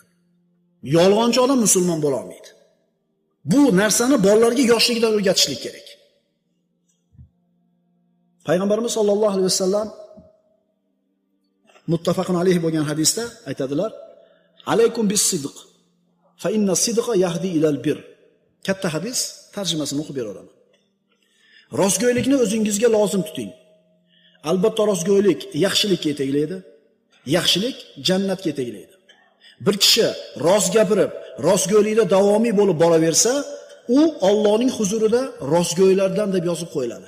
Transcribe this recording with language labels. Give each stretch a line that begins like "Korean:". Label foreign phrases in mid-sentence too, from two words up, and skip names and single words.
Uzbek: Yolg'onchi odam musulmon bo'la olmaydi. Bu narsani bolalarga yoshligidan o'rgatishlik kerak.
Arabic: Payg'ambarimiz صلى الله عليه وسلم متفق عليه
Uzbek: bo'lgan hadisda aytadilar:
Arabic: "عليكم بالصدق فإن الصدق يهدي إلى البر."
Uzbek: Katta hadis, tarjimasini o'qib beraman. Rostgo'ylikni o'zingizga lozim tuting. Albatta rostgo'ylik yaxshilikka yetaklaydi. Yaxshilik jannatga yetaklaydi. Bir kishi rost gapirib, rostgo'ylikda davomiy bo'lib boraversa, u Allohning huzurida rostgo'ylardan deb yozib qo'yiladi.